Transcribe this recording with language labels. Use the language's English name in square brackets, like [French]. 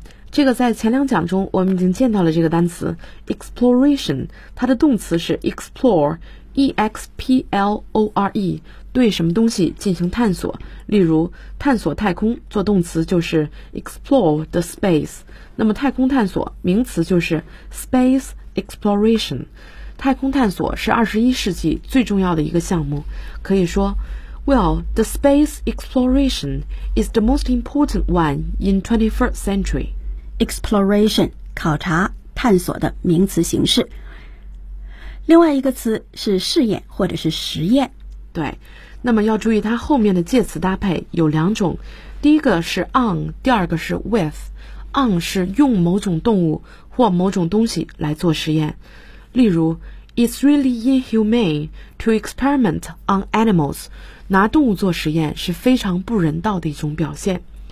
[Chinese] 这个在前两讲中我们已经见到了这个单词 exploration， 它的动词是 explore， E-X-P-L-O-R-E， 对什么东西进行探索。例如探索太空做动词就是 [English] explore the space， [Chinese] 那么太空探索名词就是 [English] space exploration。 [Chinese] 太空探索是21世纪最重要的一个项目。可以说 [English] ，Well, the space exploration is the most important one in 21st century. [Chinese] Exploration, 考察、探索的名词形式。另外一个词是试验或者是实验。对，那么要注意它后面的介词搭配有两种，第一个是 on， 第二个是 with。 on 是用某种动物或某种东西来做实验，例如 [English] It's really inhumane to experiment on animals， [Chinese] 拿动物做实验是非常不人道的一种表现。